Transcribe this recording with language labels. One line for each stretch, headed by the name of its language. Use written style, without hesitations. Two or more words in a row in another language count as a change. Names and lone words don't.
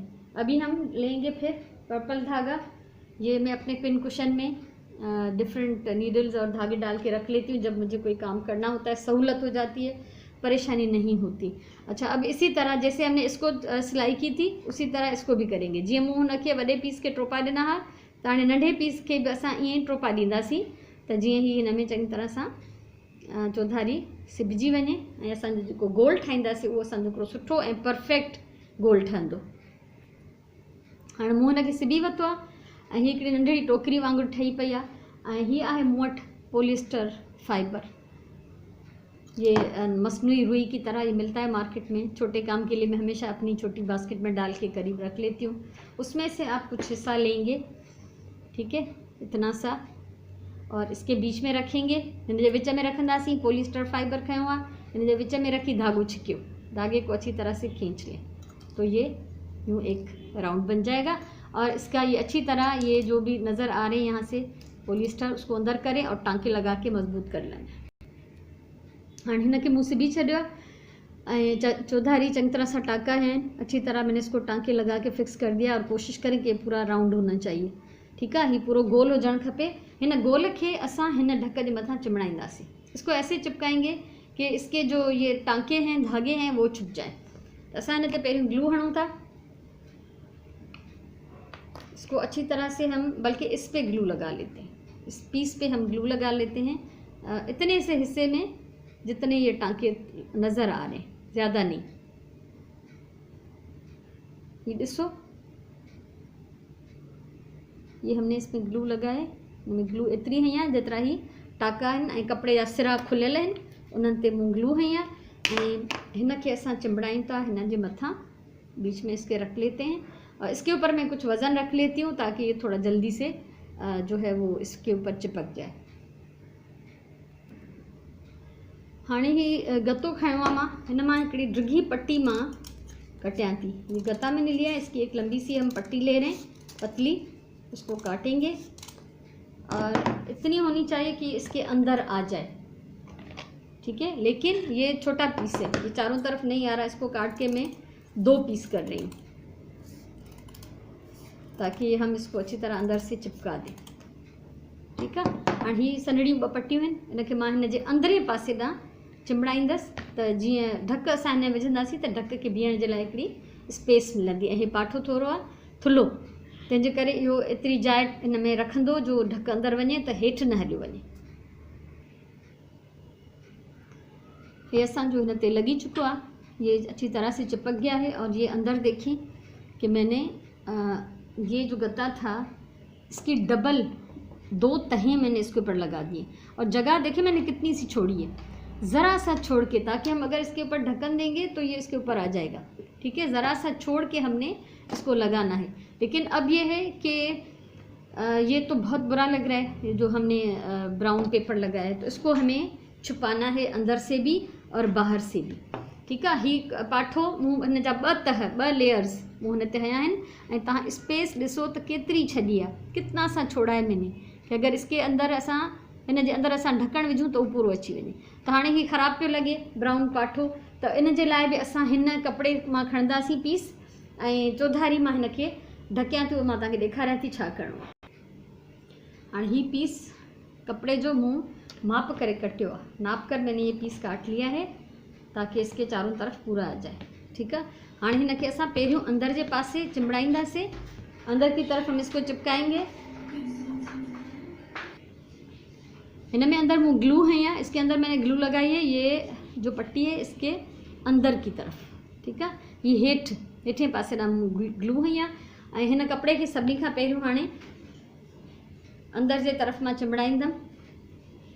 Hindi: अभी हम लेंगे फिर पर्पल धागा। ये मैं अपने पिन कुशन में डिफरेंट नीडल्स और धागे डाल के रख लेती हूँ। जब मुझे कोई काम करना होता है सहूलत हो जाती है, परेशानी नहीं होती। अच्छा, अब इसी तरह जैसे हमने इसको सिलाई की थी उसी तरह इसको भी करेंगे।
Sindhi: जीअं मूं हुनखे वॾे पीस के टोपा ॾिना हा, त हाणे नंढे पीस के भी असां ईअं ई टोपा ॾींदासीं त जीअं ही हिन में चङी तरह सां चौधारी सिबजी वञे ऐं असांजो जेको गोल ठाहींदासीं उहो असांजो हिकिड़ो सुठो ऐं परफेक्ट गोल ठहंदो। हाणे मूं हिनखे सिबी वरितो आहे ऐं हीअ हिकिड़ी नंढड़ी टोकरी वांगुरु ठही पई आहे। ऐं हीअ आहे मूं वटि पॉलिएस्टर फाइबर।
Hindi: ये मसनूई रुई की तरह ये मिलता है मार्केट में। छोटे काम के लिए मैं हमेशा अपनी छोटी बास्केट में डाल के करीब रख लेती हूँ। उसमें से आप कुछ हिस्सा लेंगे, ठीक है, इतना सा, और इसके बीच में रखेंगे।
Sindhi: हिन जे विच में रखंदासीं पॉलिएस्टर फाइबर खयों आहे, हिन जे विच में रखी धागो छिकियो,
Hindi: धागे को अच्छी तरह से खींच लें तो ये यूँ एक राउंड बन जाएगा। और इसका ये अच्छी तरह ये जो भी नज़र आ रहे हैं यहाँ से पॉलिएस्टर, उसको अंदर करें और टाँके लगा के मजबूत कर लें। हाँ,
Sindhi: हिनखे मूं सिबी छॾियो ऐं चौधारी चंगी तरह सां टाँका हैं,
Hindi: अच्छी तरह मैंने इसको टाँके लगा के फिक्स कर दिया। और कोशिश करें कि पूरा राउंड होना चाहिए।
Sindhi: ठीकु आहे, हीअ पूरो गोल हुजणु खपे। हिन गोल खे असां हिन ढक जे मथां चिमड़ाईंदासीं।
Hindi: इसको ऐसे चिपकाएंगे कि इसके जो ये टाँके हैं, धागे हैं, वो छुप जाए।
Sindhi: तो असां हिन ते पहिरियों ग्लू हणूं था।
Hindi: इसको अच्छी तरह से हम, बल्कि इस पे ग्लू लगा लेते हैं, इस पीस पे हम ग्लू लगा लेते हैं इतने से हिस्से में जितने ये टाँके नज़र आ रहे हैं, ज़्यादा नहीं।
Sindhi: ये ॾिसो,
Hindi: ये हमने इसमें ग्लू लगाए,
Sindhi: इनमें ग्लू एतिरी हई आहे जेतिरा ही टाँका आहिनि ऐं कपिड़े जा सिरा खुलियल आहिनि, उन्हनि ते मूं ग्लू हई आहे। ऐं हिनखे असां चिंबड़ायूं था हिन जे मथां,
Hindi: बीच में इसके रख लेते हैं। और इसके ऊपर मैं कुछ वज़न रख लेती हूँ ताकि ये थोड़ा जल्दी से जो है वो इसके ऊपर चिपक जाए।
Sindhi: हाणे ही गतो खयों आहे मां, हिन मां हिकिड़ी डिघी पट्टी मां कटियां थी।
Hindi: ये गता मैंने लिया है, इसकी एक लंबी सी हम पट्टी ले रहे हैं, पतली, उसको काटेंगे और इतनी होनी चाहिए कि इसके अंदर आ जाए। ठीक है, लेकिन ये छोटा पीस है, ये चारों तरफ नहीं आ रहा। इसको काट के मैं 2 पीस कर रही हूँ। ताकि हम इसको अच्छी तरह अंदर से चिपका दें।
Sindhi: ठीकु आहे। हाणे हीअ सनड़ियूं 2 पटियूं आहिनि, इनखे मां हिन जे अंदरे पासे ॾांहुं चिंबड़ाईंदसि त जीअं ढक असां हिन में विझंदासीं त ढक खे बीहण जे लाइ हिकिड़ी स्पेस मिलंदी। ऐं हीअ पाठो थोरो आहे थुल्हो, तंहिंजे करे इहो एतिरी जाइ हिन में रखंदो जो ढक अंदरि वञे त हेठि न हलियो वञे। ये असांजो हिन ते लगी चुको आहे,
Hindi: ये अच्छी तरह से चिपक गया है। और ये अंदर देखें कि मैंने ये जो गत्ता था इसकी डबल 2 तहें मैंने इसके ऊपर लगा दी और जगह देखें मैंने कितनी सी छोड़ी है, ज़रा सा छोड़ के, ताकि हम अगर इसके ऊपर ढक्कन देंगे तो ये इसके ऊपर आ जाएगा। ठीक है, ज़रा सा छोड़ के हमने इसको लगाना है। लेकिन अब ये है कि ये तो बहुत बुरा लग रहा है, ये जो हमने
English: brown paper
Hindi: लगाया है, तो इसको हमें छुपाना है अंदर से भी और बाहर से भी।
Sindhi: ठीक है, ही पाठो मूं हिन जा 2 तह 2 लेयर्स मूं हिन ते हया आहिनि ऐं तव्हां स्पेस ॾिसो त केतिरी छॾी आहे,
Hindi: कितना सा छोड़ा है मैंने कि अगर इसके अंदर
Sindhi: असां हिन जे अंदर असां ढकण विझूं त उहो पूरो अची वञे। त हाणे ही ख़राब पियो लॻे ब्राउन पाठो, त इन जे लाइ बि असां हिन कपिड़े मां खणंदासीं पीस ऐं चौधारी मां हिन खे ढकियां थी, मां तव्हांखे ॾेखारियां थी छा करिणो आहे। हाणे ही पीस कपड़े जो मूं माप करे कटियो आहे,
Hindi: नाप कर मैंने ये पीस काट लिया है ताकि इसके चारों तरफ पूरा आ जाए। ठीक है,
Sindhi: हाँ हिन खे असां पहिरियों अंदर जे पासे चिंबड़ाईंदासीं,
Hindi: अंदर की तरफ हम इसको चिपकाएंगे।
Sindhi: हिन में अंदर मूं ग्लू है,
Hindi: या इसके अंदर मैंने ग्लू लगाई है, ये जो पट्टी है इसके अंदर की तरफ। ठीक है,
Sindhi: ये हेठे पासे ॾांहुं मूं ग्लू है, या हिन कपिड़े खे सभिनी खां पहिरियों हाणे अंदर जे तरफ मां चिंबड़ाईंदमि।